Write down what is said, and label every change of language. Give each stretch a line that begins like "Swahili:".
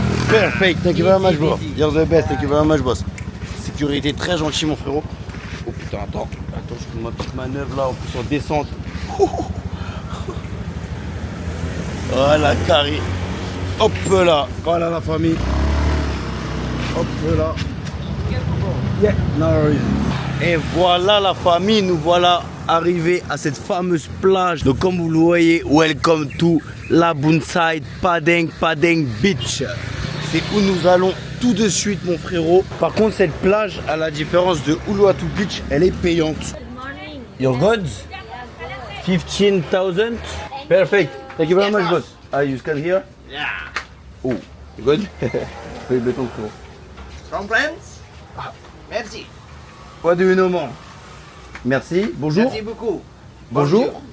English: Perfect, thank you very much, bro. Easy. You're the best, thank you very much, boss.
French: Sécurité très gentil, mon frérot. Oh putain, attends, je fais ma petite manœuvre là, en plus en descente. Voilà, carré. Hop là, voilà la famille. Hop là.
English: Yeah, no worries.
French: Et voilà la famille, nous voilà arrivés à cette fameuse plage. Donc comme vous le voyez,
English: welcome to Laboonside Padang Beach.
French: C'est où nous allons tout de suite, mon frérot. Par contre, cette plage, à la différence de Uluwatu Beach, elle est payante.
English: Morning. Your goods? 15,000? Perfect. Thank you very much, boss. You scan here? Yeah. Oh, you good?
French: Fais le béton, frérot.
English: From France? Merci. What do you know, man? Merci. Bonjour.
French: Merci beaucoup. Bonjour.